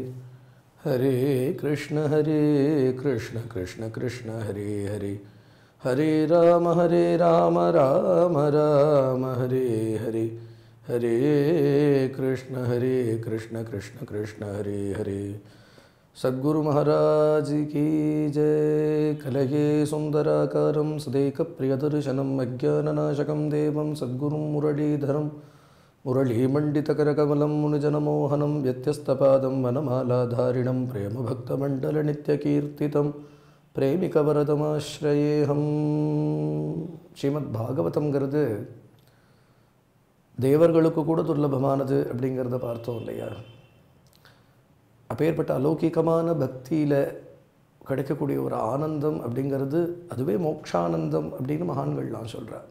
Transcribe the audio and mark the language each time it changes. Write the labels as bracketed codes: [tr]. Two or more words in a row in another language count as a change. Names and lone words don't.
[sa] हरे कृष्ण कृष्ण कृष्ण हरे हरे, हरे राम राम राम हरे हरे, हरे कृष्ण कृष्ण कृष्ण हरे हरे. [hi] सद्गुरु महाराज की जय. [sa] कलये सुंदराकारं सदैकप्रियदर्शनम् अज्ञाननाशकं देवं सद्गुरुं मुरलीधरं मुरलीमण्डितकरकमलं मुनिजनमोहनं व्यत्यस्तपादं वनमालाधारिणं प्रेमभक्तमण्डलनित्यकीर्तितं प्रेमिकवरदमाश्रयेऽहम्. [ta] ஸ்ரீமத்பாகவதம்ங்கிறது தேவர்களுக்கு கூட துர்லபமானது அப்படிங்கிறத பார்த்தோம் இல்லையா? அப்பேற்பட்ட அலௌகிகமான பக்தியில் கிடைக்கக்கூடிய ஒரு ஆனந்தம் அப்படிங்கிறது அதுவே மோக்ஷானந்தம் அப்படின்னு மகான்கள்லாம் சொல்கிறார்.